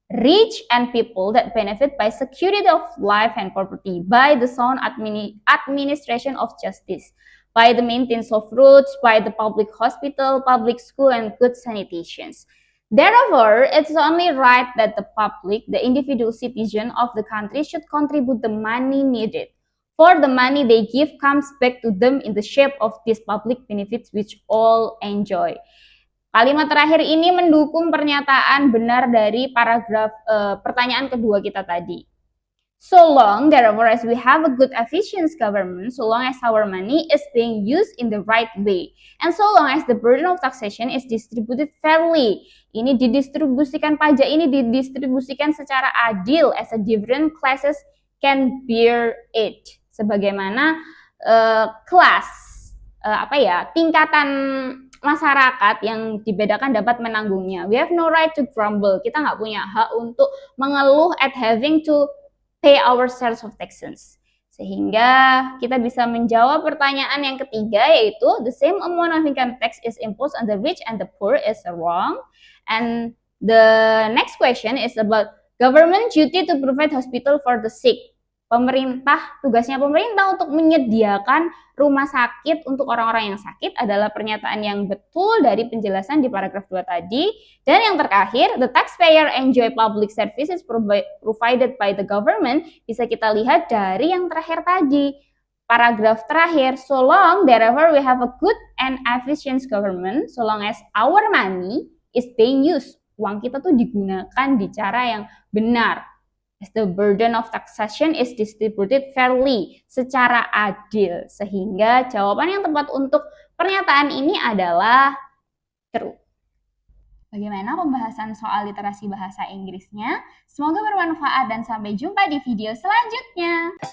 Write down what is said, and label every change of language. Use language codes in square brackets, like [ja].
[en] Rich and people that benefit by security of life and property, by the sound administration of justice, by the maintenance of roads, by the public hospital, public school, and good sanitations. Therefore, it's only right that the public, the individual citizen of the country, should contribute the money needed. For the money they give comes back to them in the shape of these public benefits which all enjoy. [id] Kalimat terakhir ini mendukung pernyataan benar dari paragraf pertanyaan kedua kita tadi. [en] So long, therefore, as we have a good efficient government, so long as our money is being used in the right way, and so long as the burden of taxation is distributed fairly. [id] Ini didistribusikan, pajak ini didistribusikan secara adil, [en] as a different classes can bear it. [id] Sebagaimana kelas, tingkatan masyarakat yang dibedakan dapat menanggungnya. [en] We have no right to grumble. [id] Kita nggak punya hak untuk mengeluh [en] at having to pay our shares of taxes. [id] Sehingga kita bisa menjawab pertanyaan yang ketiga, yaitu [en] the same amount of income tax is imposed on the rich and the poor is wrong. And the next question is about government duty to provide hospital for the sick. [id] Tugasnya pemerintah untuk menyediakan rumah sakit untuk orang-orang yang sakit adalah pernyataan yang betul dari penjelasan di paragraf 2 tadi. Dan yang terakhir, [en] the taxpayer enjoy public services provided by the government, [id] bisa kita lihat dari yang terakhir tadi. Paragraf terakhir, [en] so long therefore we have a good and efficient government, so long as our money is being used. [id] Uang kita tuh digunakan di cara yang benar. [en] As the burden of taxation is distributed fairly, [id] secara adil. Sehingga jawaban yang tepat untuk pernyataan ini adalah true. Bagaimana pembahasan soal literasi bahasa Inggrisnya? Semoga bermanfaat dan sampai jumpa di video selanjutnya.